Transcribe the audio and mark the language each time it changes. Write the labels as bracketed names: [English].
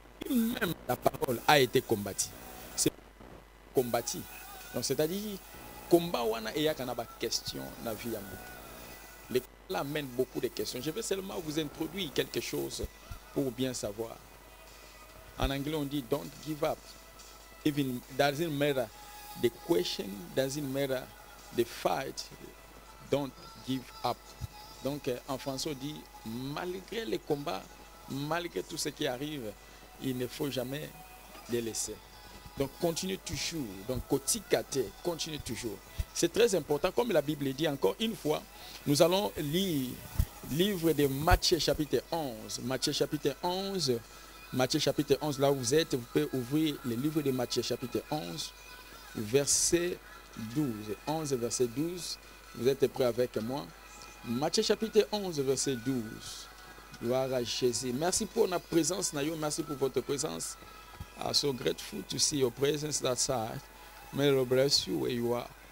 [French] Même la parole a été combattue. C'est combattu. Donc c'est-à-dire, combat wana et yakanaba question na vie amour. Les là amènent beaucoup de questions. Je vais seulement vous introduire quelque chose pour bien savoir. En anglais on dit [English] don't give up. Even doesn't matter the question, doesn't matter the fight. Don't give up. [French] Donc, en français, on dit, malgré les combats, malgré tout ce qui arrive, il ne faut jamais les laisser. Donc, continue toujours. Donc, kotikate, continue toujours. C'est très important. Comme la Bible dit encore une fois, nous allons lire livre de Matthieu chapitre 11. Matthieu chapitre 11. Matthieu chapitre 11, là où vous êtes, vous pouvez ouvrir le livre de Matthieu chapitre 11, verset 12. 11, verset 12. Vous êtes prêts avec moi? Matthieu chapitre 11, verset 12. Gloire à Jésus. Merci pour notre présence, Nayo. Merci pour votre présence. [English] I'm so grateful to see your presence that side. May the Lord bless you where you are.